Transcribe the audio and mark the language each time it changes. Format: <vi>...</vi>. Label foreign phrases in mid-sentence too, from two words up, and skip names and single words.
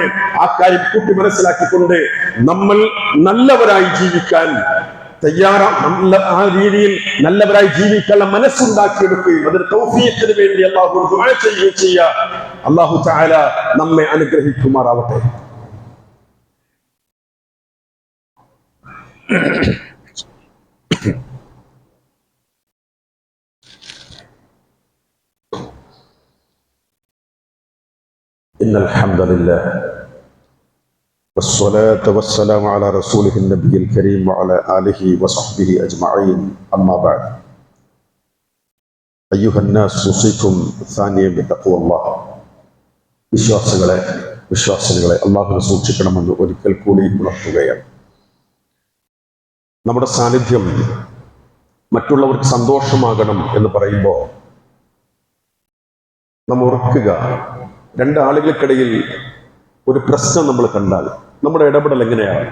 <ml>ആ കാര്യം കൂട്ടി മനസ്സിലാക്കിക്കൊണ്ട് നമ്മൾ നല്ലവരായി ജീവിക്കാൻ ആ രീതിയിൽ നല്ലവരായി ജീവിക്കാനുള്ള മനസ്സുണ്ടാക്കിയെടുക്കുകയും അതിന് തൗഫീഖിന് വേണ്ടി അല്ലാഹുവോട് ദുആ ചെയ്യുകയും ചെയ്യുക.</ml> <ar>الله تعالى</ar> <ml>നമ്മെ അനുഗ്രഹിക്കുമാറാവട്ടെ.</ml> <ar>إن الحمد لله والصلاة والسلام على رسوله النبي الكريم وعلى آله وصحبه أجمعين أما بعد أيها الناس أوصيكم ثانيا بتقوى الله.</ar> <ml>വിശ്വാസികളെ അല്ലാഹുവിനെ സൂക്ഷിക്കണമെന്ന് ഒരിക്കൽ കൂടി ഉണർത്തുകയാണ്. നമ്മുടെ സാന്നിധ്യം മറ്റുള്ളവർക്ക് സന്തോഷമാകണം എന്ന് പറയുമ്പോൾ നമ്മൾ ഓർക്കുക, രണ്ടാളുകൾക്കിടയിൽ ഒരു പ്രശ്നം നമ്മൾ കണ്ടാൽ നമ്മുടെ ഇടപെടൽ എങ്ങനെയാണ്?</ml>